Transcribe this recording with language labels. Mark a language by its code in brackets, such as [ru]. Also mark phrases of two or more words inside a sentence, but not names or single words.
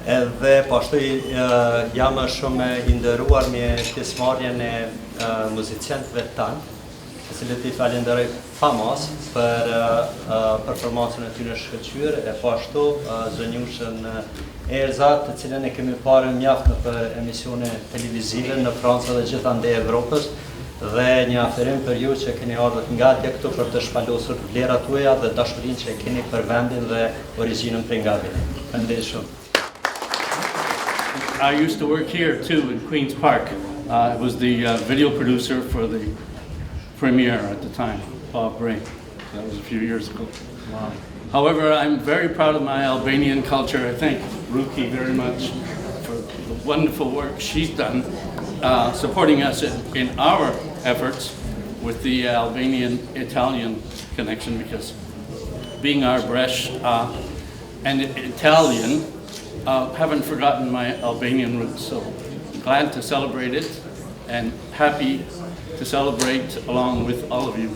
[sq] Edhe po ashtu jam shumë i nderuar me pjesëmarrjen e muziciantëve tanë, të cilët I falenderoj famas për performancën e tyre shkëlqyer e po ashtu zonjushën Erza, të cilën e kemi parë mjaft në për emisione televizive në Francë dhe gjithandej Evropës, dhe një aferim për ju që keni ardhur nga atje këtu për të shpalosur vlerat tuaja dhe dashurinë që keni për vendin dhe origjinën prej nga viti. Faleminderit shumë. [en] I used to work here too in Queen's Park. I was the video producer for the premiere at the time, Bob Bray. That was a few years ago. Wow. However, I'm very proud of my Albanian culture. I thank Ruki very much for the wonderful work she's done, supporting us in our efforts with the Albanian-Italian connection, because being our Bresh and Italian, haven't forgotten my Albanian roots, so glad to celebrate it and happy to celebrate along with all of you.